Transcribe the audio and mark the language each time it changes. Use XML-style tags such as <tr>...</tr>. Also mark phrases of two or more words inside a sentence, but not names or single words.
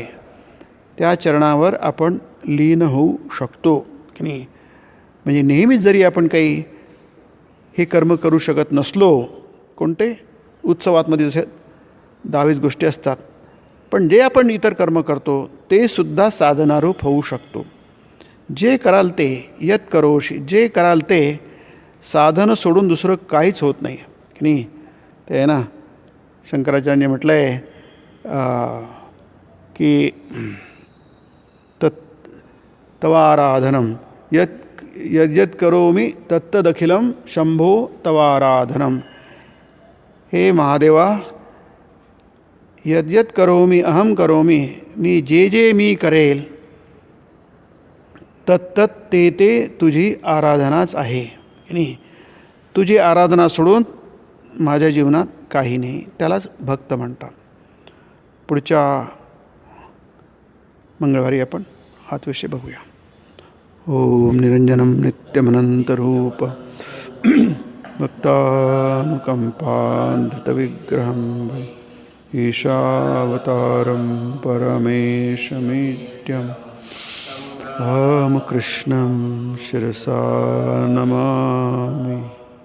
<mr>त्या चरणावर आपण लीन होऊ शकतो की नाही. म्हणजे नेहमीच जरी आपण काही हे कर्म करू शकत नसलो, कोणते उत्सवातमध्ये जसे 10-20 गोष्टी असतात, पण जे आपण इतर कर्म करतो ते सुद्धा साधनारूप होऊ शकतो. जे कराल ते,</mr> <sa>यत करोषि,</sa> <mr>जे कराल ते, साधन सोडून दुसरं काहीच होत नाही की नाही. ते आहे ना, शंकराचार्यांनी म्हटलं आहे की</mr> <sa>तवाराधनम यद्यत करोमि तत्तदखिलम शंभो तवाराधनम.</sa> <mr>हे महादेवा,</mr> <sa>यद्यत करोमि अहम करोमि,</sa> <mr>मी जे मी करेल तत्तत ते तुझी आराधनाच आहे की नाही. तुझी आराधना सोडून माझ्या जीवनात काही नाही. त्यालाच भक्त म्हणतात. पुढच्या मंगळवारी आपण हाच विषय बघूया.</mr> <sa>ओम निरंजनम नित्यमनंतरूप भक्तानुकंपाधृतविग्रहं ईशावतारं परमेशमीड्यम् अहं कृष्णं शिरसा नमामि.</sa>